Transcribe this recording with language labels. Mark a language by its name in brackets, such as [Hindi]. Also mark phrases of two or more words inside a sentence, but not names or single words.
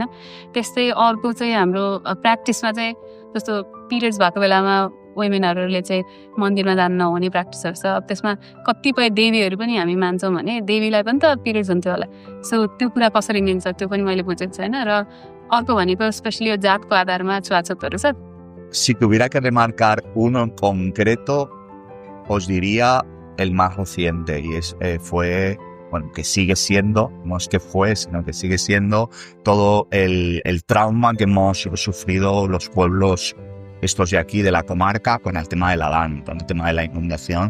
[Nepali] त्यस्तै अर्को चाहिँ हाम्रो प्र्याक्टिसमा चाहिँ जस्तो पिरियड्स भएको बेलामा वुमेनहरूले चाहिँ मन्दिरमा जान नहुने प्र्याक्टिसहरू छ। त्यसमा कतिपय देवीहरू पनि हामी मान्छौँ भने देवीलाई पनि त पिरियड्स हुन्थ्यो होला। सो त्यो कुरा कसरी मिल्छ त्यो पनि मैले बुझेको छैन। र अर्को भनेको स्पेसली यो जातको आधारमा छुवाछुतहरू छ। [Spanish] Si tuviera que remarcar uno en concreto, os diría el más reciente, y fue, bueno, que sigue siendo, no es que fue, sino que sigue siendo todo el trauma que hemos sufrido los pueblos estos de aquí, de la comarca, con el tema del Adán, con el tema de la inundación.